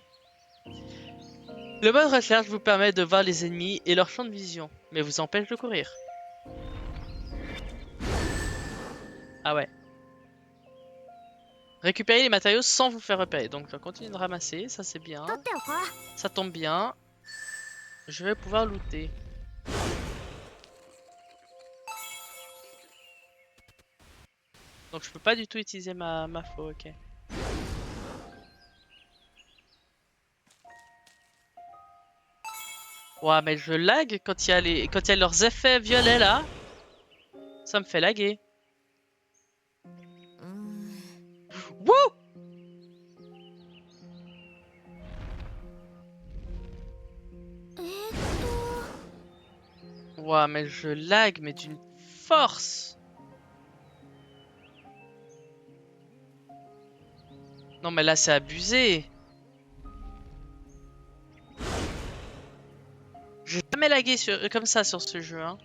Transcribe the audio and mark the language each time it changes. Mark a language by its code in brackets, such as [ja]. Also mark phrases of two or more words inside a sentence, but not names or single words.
[fr] Le mode recherche vous permet de voir les ennemis et leur champ de vision, mais vous empêche de courir. Ah ouais. Récupérez les matériaux sans vous faire repérer. Donc je continue de ramasser, ça c'est bien. [ja] 取っておこう。 [fr] Ça tombe bien. Je vais pouvoir looter. Donc je peux pas du tout utiliser ma faux, ok. Ouais, mais je lag quand il y a quand il y a leurs effets violets là. Ça me fait laguer. うーん Wouh! えーっと Ouais, mais je lag, mais d'une force. Non, mais là c'est abusé. J'ai jamais lagué comme ça sur ce jeu, hein.